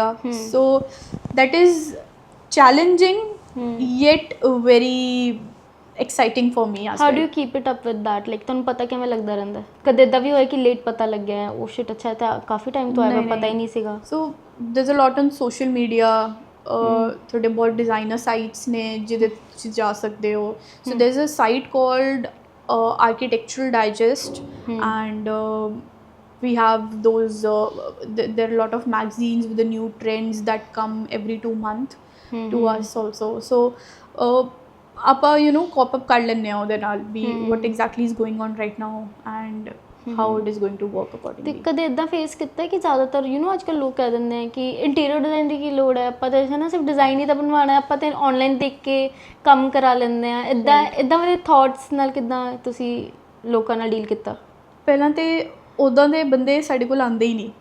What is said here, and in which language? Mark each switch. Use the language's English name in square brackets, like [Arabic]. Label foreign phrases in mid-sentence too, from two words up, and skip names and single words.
[English] So that is challenging yet very exciting for me. How do you keep it up with that? [Punjabi] लाइक ਤੁਹਾਨੂੰ ਪਤਾ ਕਿਵੇਂ ਲੱਗਦਾ ਰਹਿੰਦਾ? ਕਦੇ ਇਦਾਂ ਵੀ ਹੋਇਆ ਕਿ ਲੇਟ ਪਤਾ ਲੱਗਿਆ ਹੈ, ਉਹ ਸ਼ਿਟ ਅੱਛਾ ਤਾਂ ਕਾਫੀ ਟਾਈਮ ਤੋਂ ਆਇਆ ਪਤਾ ਹੀ ਨਹੀਂ ਸੀਗਾ? [English] So there is a lot on social media. [Punjabi] ਤੁਹਾਡੇ ਬਹੁਤ ਡਿਜ਼ਾਈਨਰ ਸਾਈਟਸ ਨੇ ਜਿਹਦੇ ਤੁਸੀਂ ਜਾ ਸਕਦੇ ਹੋ. [English] So there is a site called Architectural Digest, and we have those there are a lot of magazines with the new trends that come every 2 months to us also. So ਆਪਾਂ you know cop up [Punjabi] ਕਰ ਲੈਂਦੇ ਹਾਂ ਉਹਦੇ ਨਾਲ ਵੀ [English] what exactly is going on right now and how it is going to work accordingly. [Punjabi] ਤੇ ਕਦੇ ਇਦਾਂ ਫੇਸ ਕੀਤਾ ਕਿ ਜ਼ਿਆਦਾਤਰ [English] you know [Punjabi] ਅੱਜ ਕੱਲ੍ਹ ਲੋਕ ਕਹਿ ਦਿੰਦੇ ਆ ਕਿ [English] interior design [Punjabi] ਦੀ ਕੀ ਲੋੜ ਹੈ, ਆਪਾਂ ਤਾਂ ਹੈ ਨਾ ਸਿਰਫ ਡਿਜ਼ਾਈਨ ਹੀ ਤਾਂ ਬਣਵਾਉਣਾ, ਆਪਾਂ ਤਾਂ ਆਨਲਾਈਨ ਦੇਖ ਕੇ ਕੰਮ ਕਰਾ ਲੈਂਦੇ ਆ. ਇੱਦਾਂ ਦੇ ਥਾਟਸ ਨਾਲ ਕਿੱਦਾਂ ਤੁਸੀਂ ਲੋਕਾਂ ਨਾਲ ਡੀਲ ਕੀਤਾ? ਪਹਿਲਾਂ ਤੇ ਉੱਦਾਂ ਦੇ ਬੰਦੇ ਸਾਡੇ ਕੋਲ ਆਉਂਦੇ ਹੀ ਨਹੀਂ.